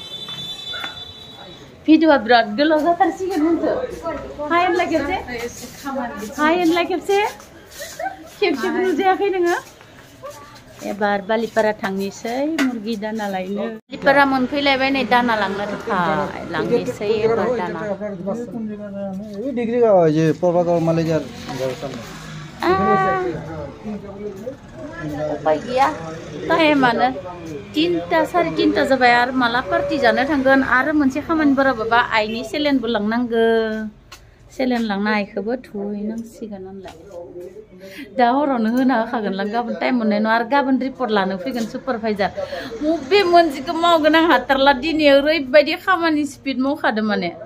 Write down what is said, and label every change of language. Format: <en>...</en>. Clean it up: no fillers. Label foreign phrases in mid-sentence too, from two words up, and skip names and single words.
<brx>भिडिअआ बिराद गोलाव जाथारसिगोन होनदो हाय होनलाय खेबसे हाय होनलाय खेबसे खेबसेबो नुजायाखै नोङो एबार बालिपारा थांनोसै मुर्गि दाना लायनो बालिपारा मोनफैलायबाय नै दाना लांनो थाखाय लांनोसै एबार दाना डिग्री का ये पवागाव मालेजार उपाय गैया टाइमानो 3टा 3:30 जाबाय आरो माला पार्टि जानो थांगोन आरो मोनसे खामानि बाराबाबा आइनि सेलेनबो लांनांगो सेलेन लांना आइखौबो थुहैनांसिगोन होनलाय दा हरावनो होना होखागोनलां गाबोन टाइम मोननाय नङा आरो गाबोन रिपर्ट लानो फैगोन सुपारभाइजार बबे मोनसेखौ मावगोन आं हाथारला दिनै ओरैबायदि खामानि स्पिड मावखादों माने</brx>